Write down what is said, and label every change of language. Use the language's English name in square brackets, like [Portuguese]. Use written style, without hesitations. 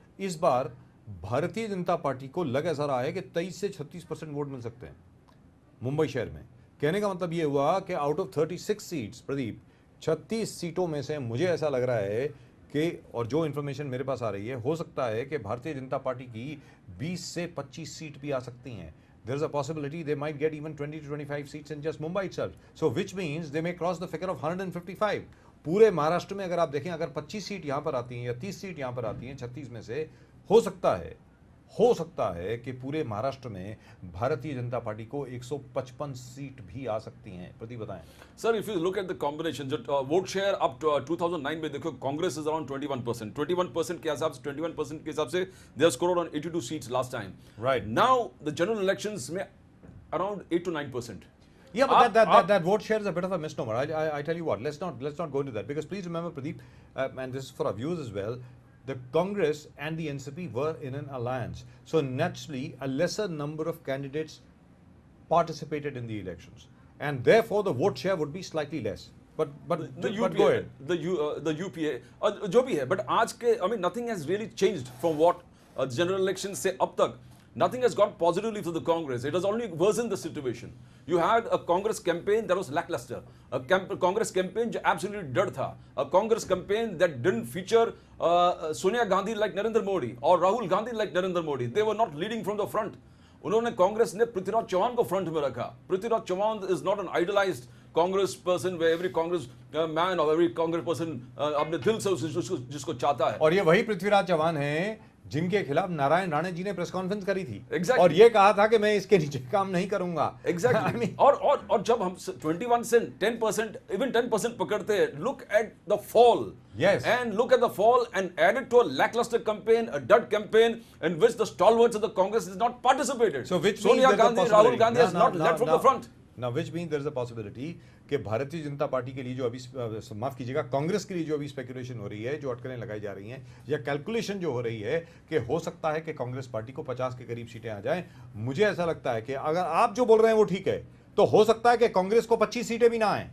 [Hindi] इस बार भारतीय जनता पार्टी को लग ऐसा रहा है कि 23 से 36% वोट मिल सकते हैं मुंबई शहर में। कहने का मतलब ये हुआ कि आउट ऑफ 36 सीट्स प्रदीप, 36 सीटों में से मुझे ऐसा लग रहा है कि, और जो इन्फॉर्मेशन मेरे पास आ रही है, हो सकता है कि भारतीय जनता पार्टी की 20 से 25 सीट भी आ सकती हैं। [English] There is a possibility they might get even 20 to 25 seats in just Mumbai itself. So which means they may cross the figure of 155. [Hindi] पूरे महाराष्ट्र में अगर आप देखें, अगर 25 सीट यहाँ पर आती हैं या 30 सीट यहाँ पर आती हैं 36 में से, हो सकता है कि पूरे महाराष्ट्र में भारतीय जनता पार्टी को 155 सीट भी आ सकती हैं। प्रदीप बताएं। [English] sir, if you look at the combination, [Hindi] जो वोट शेयर अब 2009 में देखो, [English] Congress is around 21%। [Hindi] 21% के हिसाब से [English] 21% के हिसाब से they have scored on 82 seats last time. Right now the general elections में around 8 to 9%. Yeah, but that vote share is a bit of a misnomer. I tell you what, let's not go into that, because please remember, Pradeep, and this is for our viewers as well, the Congress and the NCP were in an alliance. So naturally, a lesser number of candidates participated in the elections, and therefore the vote share would be slightly less. But go ahead. The UPA, [Hindi] जो भी है, [English] but आज के, I mean, nothing has really changed from what general elections से अब तक. Nothing has gone positively for the Congress. It has only worsened the situation. You had a Congress campaign that was lackluster. A Congress campaign जो absolutely dead था. A Congress campaign that didn't feature Sonia Gandhi like Narendra Modi or Rahul Gandhi like Narendra Modi. They were not leading from the front. [Hindi] उन्होंने कांग्रेस ने पृथ्वीराज चौहान को front में रखा. [English] Prithviraj Chauhan is not an idolized Congress person where every Congress man or every Congress person [Hindi] अपने दिल से जिसको चाहता है. और ये वही पृथ्वीराज चौहान हैं जिनके खिलाफ नारायण राणे जी ने प्रेस कॉन्फ्रेंस करी थी। [English] Exactly. [Hindi] और ये कहा था कि मैं इसके नीचे काम नहीं करूंगा। [English] Exactly. I mean, [Hindi] और जब हम 21 से 10%, [English] even 10% पकड़ते हैं, look at the fall. Yes. And look at the fall and add it to a lackluster campaign, a dud campaign in which the stalwarts of the Congress has not participated. So which Sonia means Gandhi, Rahul Gandhi has not led from the front. Now which means there is a possibility [Hindi] कि Bharatiya Janata party के लिए जो अभी, माफ कीजिएगा, कांग्रेस के लिए जो अभी स्पेकुलेशन हो रही है, जो अटकलें लगाई जा रही हैं, या कैलकुलेशन जो हो रही है कि हो सकता है कि कांग्रेस पार्टी को 50 के करीब सीटें आ जाएं। मुझे ऐसा लगता है कि अगर आप जो बोल रहे हैं वो ठीक है, तो हो सकता है कि कांग्रेस को 25 सीटें भी ना आए।